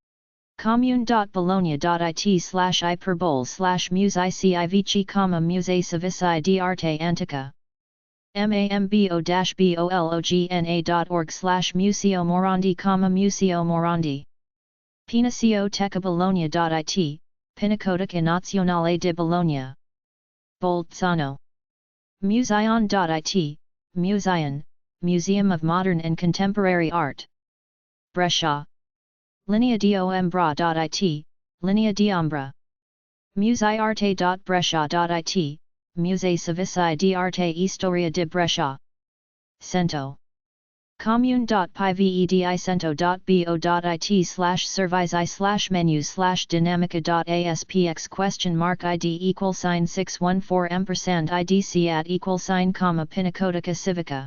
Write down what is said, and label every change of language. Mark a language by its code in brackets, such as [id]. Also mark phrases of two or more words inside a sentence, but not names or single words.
[it] Commune.bologna.it/iperbole/musei civici, Musei Civici di Arte Antica. mambo-bologna.org/Museo Morandi, Museo Morandi. Pinacioteca Bologna.it, Pinacoteca Nazionale di Bologna. Bolzano. Museion.it, Museion, Museum of Modern and Contemporary Art. Brescia. Linea di Ombra.it, Linea di Ombra. Museiarte.brescia.it, Musei Civici di Arte e Storia di Brescia. Cento. commune.pvedi/cento.bo.it/servizi/menus/dinamica.aspx?id 614 %idc @Pinacoteca Civica.